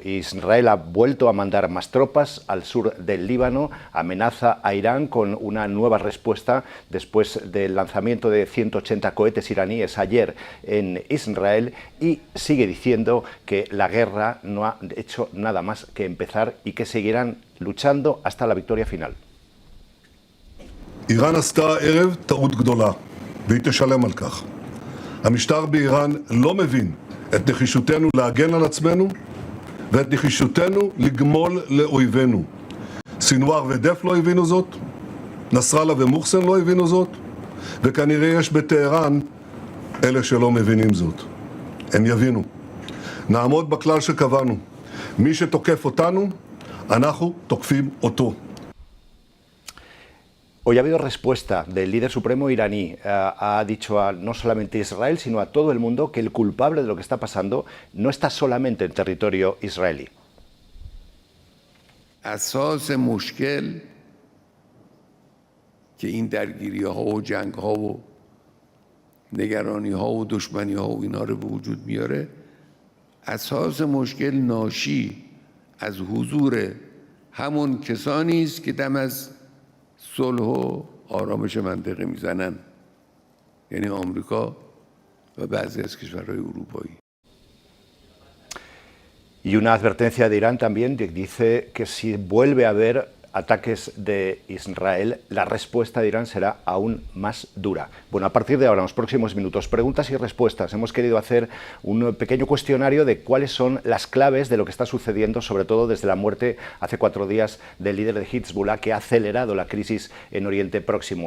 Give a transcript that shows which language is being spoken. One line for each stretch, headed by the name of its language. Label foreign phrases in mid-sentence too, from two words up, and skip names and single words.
Spanish: Israel ha vuelto a mandar más tropas al sur del Líbano, amenaza a Irán con una nueva respuesta después del lanzamiento de 180 cohetes iraníes ayer en Israel y sigue diciendo que la guerra no ha hecho nada más que empezar y que seguirán luchando hasta la victoria final.
Hebrew: איראן עשתה ערב טעות גדולה, והיא תשלם על כך. המשטר באיראן לא מבין את נחישותנו להגן על עצמנו ואת נחישותנו לגמול לאויבינו. סינואר ודף לא הבינו זאת, נסראללה ומוחסן לא הבינו זאת, וכנראה יש בטהרן אלה שלא מבינים זאת. הם יבינו. נעמוד בכלל שקבענו. מי שתוקף אותנו, אנחנו תוקפים אותו.
Spanish: Hoy ha habido respuesta del líder supremo iraní. Ha dicho no solamente a Israel, sino a todo el mundo que el culpable de lo que está pasando no está solamente en territorio israelí.
Persian: اساس مشکل که این درگیری‌ها و جنگ‌ها و نگرانی‌ها و دشمنی‌ها و اینا رو به وجود میاره، اساس مشکل ناشی از حضور همون کسانی است که دم از صلح و آرامش منطقه میزنن، یعنی آمریکا و بعضی از کشورهای اروپایی.
Spanish: Y una advertencia de Irán también dice que si vuelve a haber ataques de Israel, la respuesta de Irán será aún más dura. Bueno, a partir de ahora, en los próximos minutos, preguntas y respuestas. Hemos querido hacer un pequeño cuestionario de cuáles son las claves de lo que está sucediendo, sobre todo desde la muerte hace 4 días del líder de Hezbollah, que ha acelerado la crisis en Oriente Próximo.